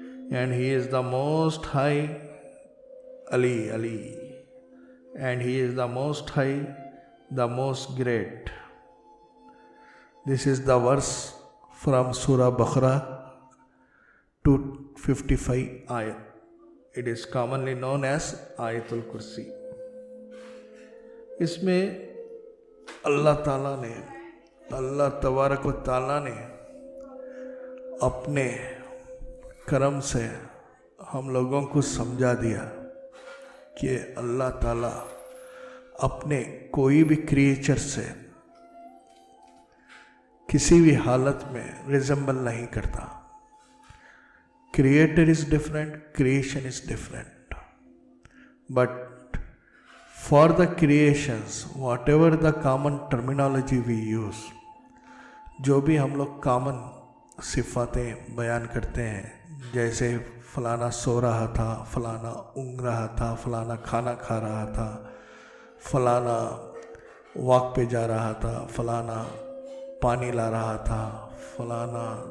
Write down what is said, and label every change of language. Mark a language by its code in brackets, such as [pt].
[en] And he is the most high, Ali, and he is the most high, the most great. This is the verse from Surah Baqarah 255 ayat. It is commonly known as Ayatul Kursi. [ur] اس میں اللہ تعالیٰ نے, اللہ تبارک و تعالیٰ نے اپنے کرم سے ہم لوگوں کو سمجھا دیا کہ اللہ تعالیٰ اپنے کوئی بھی کریچر سے کسی بھی حالت میں ریزمبل نہیں کرتا. [en] Creator is different, creation is different. But for the creations, whatever the common terminology we use, [ur] جو بھی ہم لوگ کامن صفاتیں بیان کرتے ہیں, جیسے فلانا سو رہا تھا, فلانا اونگ رہا تھا, فلانا کھانا کھا رہا تھا, فلانا واک پہ جا رہا تھا, فلانا پانی لا رہا تھا, فلانا